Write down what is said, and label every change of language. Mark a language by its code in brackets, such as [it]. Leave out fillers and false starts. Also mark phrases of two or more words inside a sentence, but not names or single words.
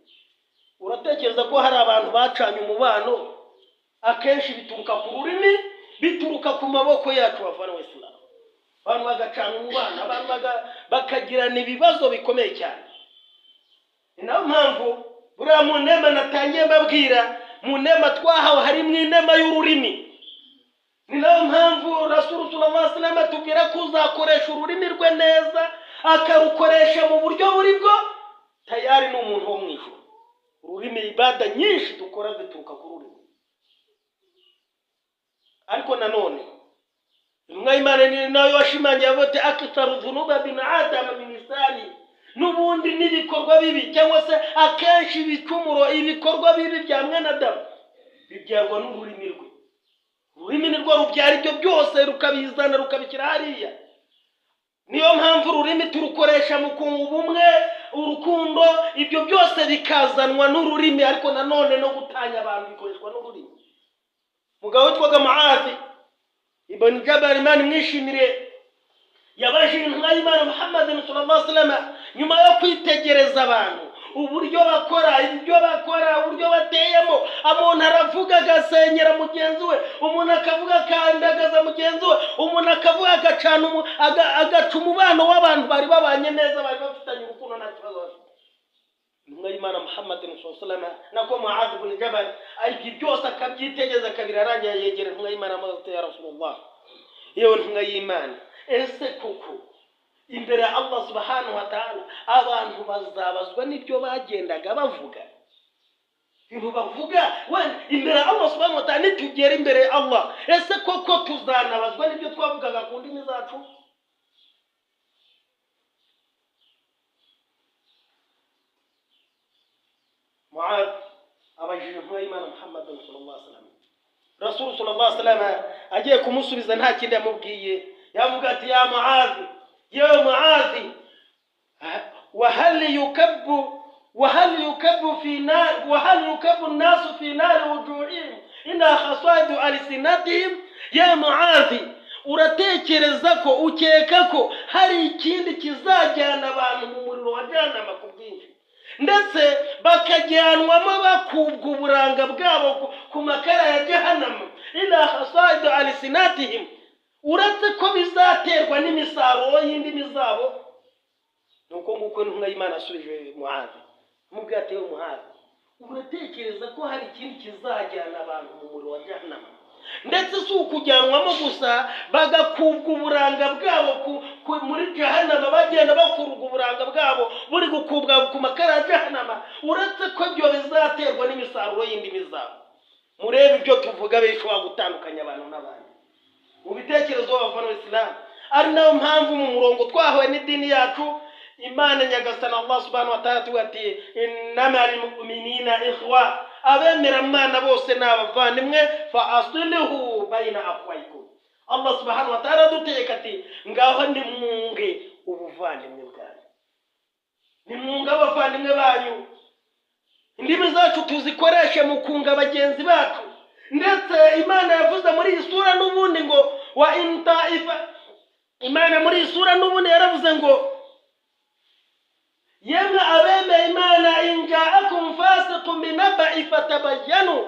[rw] Uratekereza ko hari abantu bacanye umubano akenshi bituruka ku rurimi, bituruka ku maboko yacu bavana w'Islam. Abantu bagacana umubano, abantu bakagirana ibibazo bikomeye cyane. Ni nayo mpamvu buriya mu nema natangiye mbabwira, mu nema twahawe harimo inema y'ururimi. Ni nayo mpamvu [ar] رسول صلى الله عليه وسلم [rw] atubwira ko uzakoresha ururimi rwe neza, akarukoresha mu buryo buri bwo, tayari n'umuntu wo mu ijuru. Ururimi ibada nyinshi dukora zituruka ku rurimi. Ariko nanone intumwa y'Imana ni nayo washimangiye avuga [ar] أكثر ذنوب ابن آدم من لسانه, [rw] n'ubundi n'ibikorwa bibi cyangwa se akenshi ibicumuro, ibikorwa bibi bya mwene Adamu bibyarwa n'ururimi rwe. Ururimi nirwo rubyara ibyo byose, rukabizana rukabikira hariya. Niyo mpamvu ururimi turukoresha mu kunga ubumwe, urukundo, ibyo byose bikazanwa n'ururimi. Ariko nanone no gutanya abantu bikoreshwa n'ururimi. Mugabo witwaga Muadh ibn Jabal, Imana mwishimire, yabajije intumwa y'Imana Muhammad [ar] صلى الله عليه وسلم [rw] nyuma yo kwitegereza abantu uburyo bakora, ibyo bakora, uburyo bateyemo. Umuntu aravuga agasenyera mugenzi we, umuntu akavuga akandagaza mugenzi we, umuntu akavuga agaca umubano w'abantu bari babanye neza, bari bafitanye urukundo nta kibazo bafite. Intumwa y'Imana Muhammad [ar] صلى الله عليه وسلم [rw] nako Muadh ibn Jabal ibyo byose akabyitegereza kabirarangira, yegera intumwa y'Imana amaze [ar] يا رسول الله, [rw] yewe intumwa y'Imana, ese koko imbere ya [ar] الله سبحانه وتعالى [rw] abantu bazabazwa n'ibyo bagendaga bavuga? Ibyo bavuga imbere ya [ar] الله سبحانه وتعالى, [rw] nitugera imbere ya Allah ese koko tuzanabazwa n'ibyo twavugaga ku ndimi zacu? Muadh abajije intumwa y'Imana Muhammad [ar] صلى الله عليه وسلم. رسول صلى الله عليه وسلم [rw] agiye kumusubiza nta kindi yamubwiye, yavuga ati [ar] يا معاذ، يا معاذ, وهل يكب الناس في نار وجوههم إلا خصائد ألسنتهم. يا معاذ, [rw] uratekereza ko ukeka ko hari ikindi kizajyana abantu mu muriro wa jahannama ku bwinshi, ndetse bakajyanwamo bakubwa uburanga bwabo ku makara ya jahannama, [ar] إلا حصائد ألسنتهم, [rw] uretse ko bizaterwa n'imisaruro y'indimi zabo? Nuko nguko intumwa y'Imana asubije Muadh, mubwira ati Muadh, uratekereza ko hari ikindi kizajyana abantu mu muriro wa jahannama, ndetse si ukujyanwamo gusa bagakubwa uburanga bwabo muri jahannama, bagenda bakurwa uburanga bwabo buri gukubwa ku makara ya jahannama, uretse ko ibyo bizaterwa n'imisaruro y'indimi zabo. Murebe ibyo tuvuga bishobora gutandukanya abantu n'abandi mu bitekerezo bavana Islam. Ari nayo mpamvu mu murongo twahawe n'idini yacu Imana nyagasana [ar] الله سبحانه وتعالى [rw] ati [ar] إنما المؤمنون إخوة, [rw] abemera Imana bose n'abavandimwe [ar] فأصلحوا بين أخويكم. الله سبحانه وتعالى [rw] dutegeka ati ngaho nimwunge ubuvandimwe bwanyu, nimwunge abavandimwe banyu. Indimi zacu tuzikoreshe mu kunga bagenzi bacu, ndetse Imana yavuze muri iyi sura n'ubundi ngo [ar] وإن طائفتان, [rw] Imana muri iyi sura n'ubundi yaravuze ngo yemwe abemeye Imana [ar] إن جاءكم فاسق بنبإ فتبينوا.